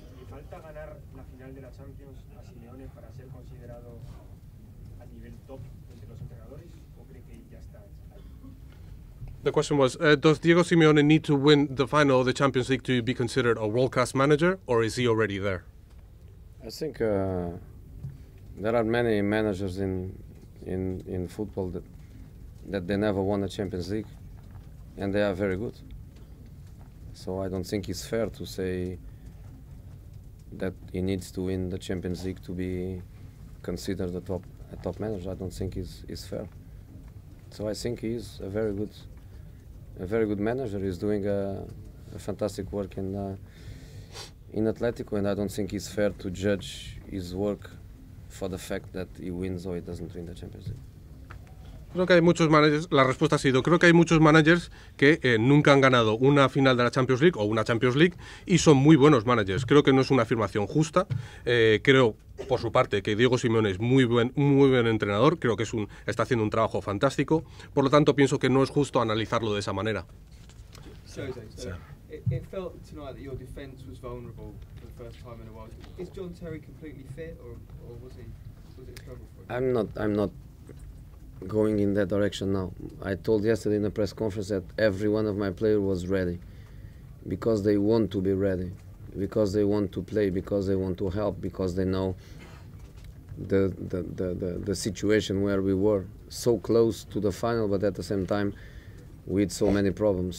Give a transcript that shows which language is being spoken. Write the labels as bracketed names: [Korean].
[Spanish] ¿Falta ganar la final de la Champions a Simeone para ser considerado a nivel top entre los entrenadores o cree que ya está ahí? [English] The question was, does Diego Simeone need to win the final of the Champions League to be considered a world-class manager, or is he already there? I think there are many managers in football that they never won a Champions League, and they are very good. So I don't think it's fair to say that he needs to win the Champions League to be considered a top manager. I don't think is fair. So I think he's a very good manager. He's doing a fantastic work in Athletico, and I don't think it's fair to judge his work for the fact that he wins or he doesn't win the Champions League. [Spanish] Creo que hay muchos managers, la respuesta ha sido, creo que hay muchos managers que nunca han ganado una final de la Champions League o una Champions League y son muy buenos managers. Creo que no es una afirmación justa. Creo, por su parte, que Diego Simeone es muy buen entrenador. Creo que está haciendo un trabajo fantástico. Por lo tanto, pienso que no es justo analizarlo de esa manera. [English] It felt tonight that your defence was vulnerable for the first time in a while. Is John Terry completely fit, or was it a struggle for him? I'm not going in that direction now. I told yesterday in the press conference that every one of my players was ready because they want to be ready, because they want to play, because they want to help, because they know the situation where we were so close to the final, but at the same time with so many problems.